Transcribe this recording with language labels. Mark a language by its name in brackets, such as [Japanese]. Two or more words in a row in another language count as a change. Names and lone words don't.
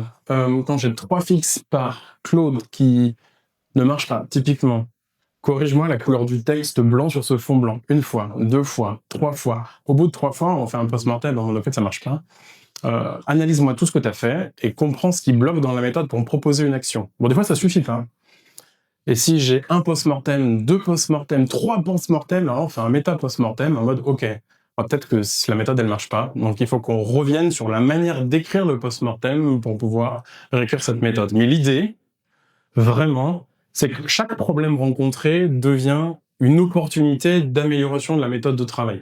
[French] Quand j'ai 3 fixes par Claude qui ne marchent pas, typiquement, corrige-moi la couleur du texte blanc sur ce fond blanc. 1 fois, 2 fois, 3 fois. Au bout de 3 fois, on fait un post-mortem, en fait ça marche pas. Analyse-moi tout ce que tu as fait et comprends ce qui bloque dans la méthode pour me proposer une action. Bon, des fois ça suffit pas. Et si j'ai un post-mortem, 2 post-mortem, 3 post-mortem, alors on fait un méta post-mortem en mode ok, peut-être que la méthode elle marche pas, donc il faut qu'on revienne sur la manière d'écrire le post-mortem pour pouvoir réécrire cette méthode. Mais l'idée, vraiment, c'est que chaque problème rencontré devient une opportunité d'amélioration de la méthode de travail.